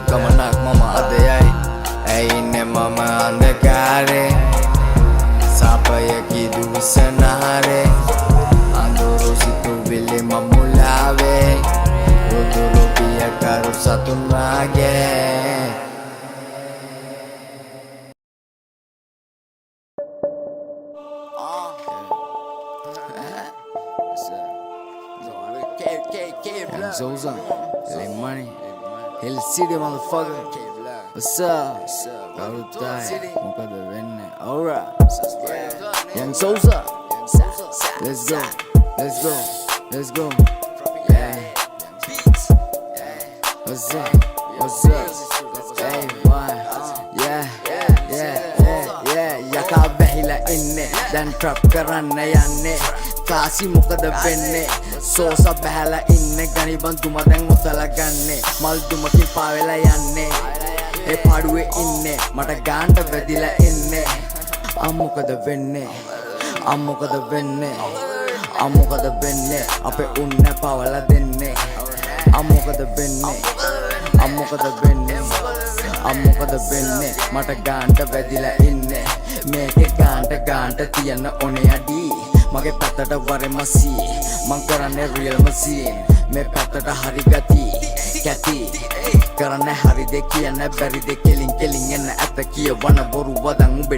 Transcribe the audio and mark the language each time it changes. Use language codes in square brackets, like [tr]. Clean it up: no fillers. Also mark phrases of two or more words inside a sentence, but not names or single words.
[si] ගමනක් මම අදයයි ඇයිනේ මම අන්ධකාරේ සාපයකි දුවිසනහරේ අඳුරු සිතුවිලි මම මුලාවේ උදුරු පියකරු සතුන් වාගේ [en] Zoza, Lay Money, Hill City motherfucker. What's up? Alright. Young Sosa. Let's go. Let's go. Yeah. What's up? Hey, boy. Yeah. [si] යකා බැහැලා ඉන්නේ. දැන් trap කරන්න යන්නේ. කාසි මොකද වෙන්නේ සෝසා බහැලා ඉන්නේ ගනිබන් දුම දැන් උතලා ගන්නේ මල් දුමකින් පාවෙලා යන්නේ ඒ පාඩුවේ ඉන්නේ මට ගාන්ට වැදිලා ඉන්නේ අම්මොකද වෙන්නේ අපේ උන්න පාවලා දෙන්නේ අම්මොකද වෙන්නේ මට ගාන්ට වැදිලා ඉන්නේ මේකේ ගාන්ට තියන්න ඕනේ අඩි මගේ පැත්තට වරෙම සී මං කරන්නේ [en] real machine [si] මේ පැත්තට හරි ගති කැති කරන්නේ හරි දෙ කියන්න බැරි දෙ කෙලින් එන්න ඇත්ත කියවන බොරු වදන් උඹේ